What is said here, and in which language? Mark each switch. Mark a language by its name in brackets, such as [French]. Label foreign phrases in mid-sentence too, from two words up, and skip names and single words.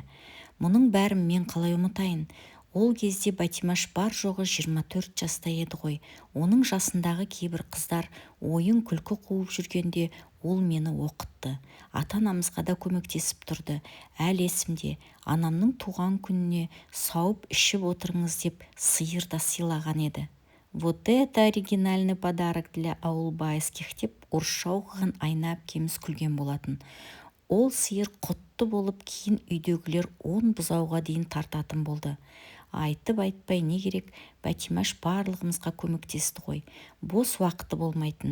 [Kazakh] Мұның бәрін мен қалай ұмытайын? Ол кезде Бәтимаш бар жоғы 24 жаста еді ғой. Оның жасындағы кейбір қыздар ойын күлкі қуып жүргенде ол мені оқытты. Ата-анамызға да көмектесіп тұрды. Әлі есімде, анамның туған күніне сауып ішіп отырыңыз деп сиыр да сыйлаған еді. [Russian] «Вот это оригинальный подарок для аулбайских» [Kazakh] деп орысша оқыған Айна әпкеміз күлген болатын. Ол сиыр құтты болып, кейін үйдегілер 10 бұзауға дейін тартатын болды. Айтып айтпай не керек, Бәтимаш барлығымызға көмектесті ғой. Бос уақыты болмайтын.